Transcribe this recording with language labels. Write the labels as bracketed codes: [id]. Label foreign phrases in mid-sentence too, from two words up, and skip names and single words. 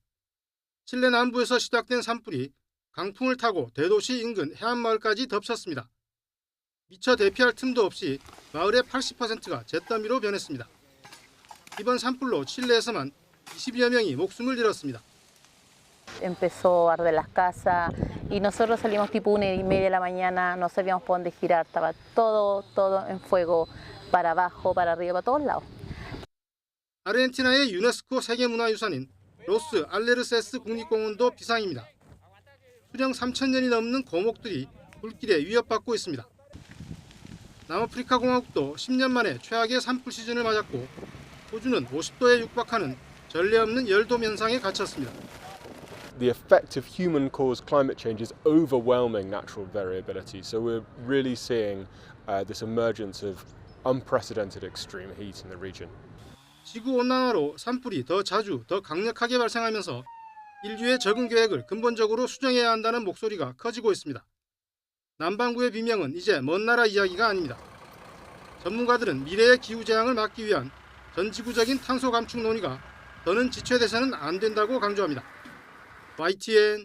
[ko] 칠레 남부에서 시작된 산불이 강풍을 타고 대도시 인근 해안마을까지 덮쳤습니다. 미처 대피할 틈도 없이 마을의 80%가 잿더미로 변했습니다. 이번 산불로 칠레에서만 20여 명이 목숨을 잃었습니다. [es] Empezó a arder las casas y nosotros salimos tipo 1:30 de la mañana, no sabíamos por dónde girar, estaba todo en fuego, para abajo, para arriba, para todos lados. [ko] 아르헨티나의 유네스코 세계문화유산인 로스 알레르세스 국립공원도 비상입니다. 수령 3,000년이 넘는 고목들이 불길에 위협받고 있습니다. 남아프리카 공화국도 10년 만에 최악의 산불 시즌을 맞았고 호주는 50도에 육박하는 전례 없는 열돔 현상에 갇혔습니다. [en] The effect of human-caused climate change is overwhelming natural variability. So we're really seeing this emergence of unprecedented extreme heat in the region. [ko] 지구 온난화로 산불이 더 자주, 더 강력하게 발생하면서 인류의 적응 계획을 근본적으로 수정해야 한다는 목소리가 커지고 있습니다. 남반구의 비명은 이제 먼 나라 이야기가 아닙니다. 전문가들은 미래의 기후재앙을 막기 위한 전지구적인 탄소 감축 논의가 더는 지체돼서는 안 된다고 강조합니다.